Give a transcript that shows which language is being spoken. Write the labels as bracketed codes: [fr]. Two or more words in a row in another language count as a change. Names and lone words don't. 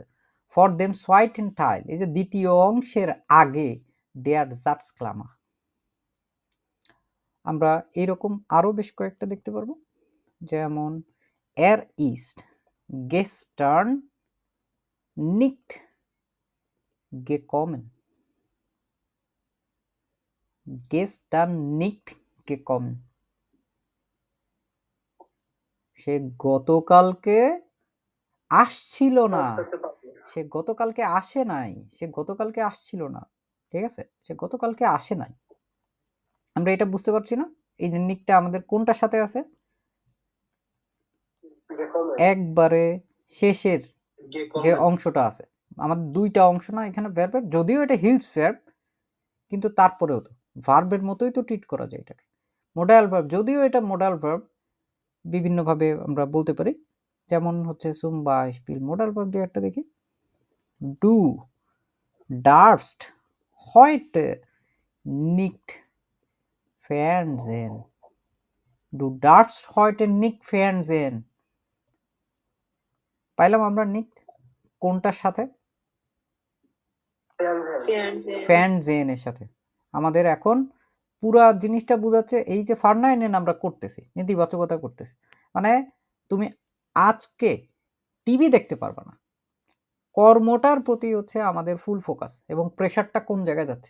[de] vor dem zweiten Teil, [bn] এই যে দ্বিতীয় অংশের আগে [de] der Satzklammer. [bn] আমরা এইরকম আরো বেশ কয়েকটা দেখতে পারবো, যেমন [de] er ist gestern nicht gekommen, gestern nicht gekommen, [bn] সে গতকালকে আসছিল না, সে গতকালকে আসে নাই, সে গতকালকে আসছিল না, ঠিক আছে, সে গতকালকে আসে নাই। আমরা এটা বুঝতে পারছি না এই নিকটা আমাদের কোনটার সাথে আছে? একবারে শেষের যে অংশটা আছে, আমাদের দুইটা অংশ না এখানে ভার্বের, যদিও এটা হিলস ভার্ব কিন্তু তারপরেও তো ভার্বের মতোই তো ট্রিট করা যায় এটাকে। মোডাল ভার্ব, যদিও এটা মোডাল ভার্ব বিভিন্নভাবে আমরা বলতে পারি, যেমন হচ্ছে [de] zum Beispiel [bn] মোডাল ভার্ব দিয়ে একটা দেখি, [de] du darfst heute nicht fernsehen, du darfst heute nicht fernsehen, [bn] পাইলাম আমরা নিকট কোনটার সাথে? ফ্যানজেন এর সাথে। আমাদের এখন পুরা জিনিসটা বোঝাচ্ছে এই যে ফার্নাইনেন আমরা করতেছি, নেতিবাচকতা করতেছি, মানে তুমি আজকে টিভি দেখতে পারবা না, কর্মটার প্রতি হচ্ছে আমাদের ফুল ফোকাস এবং প্রেশারটা কোন জায়গায় যাচ্ছে?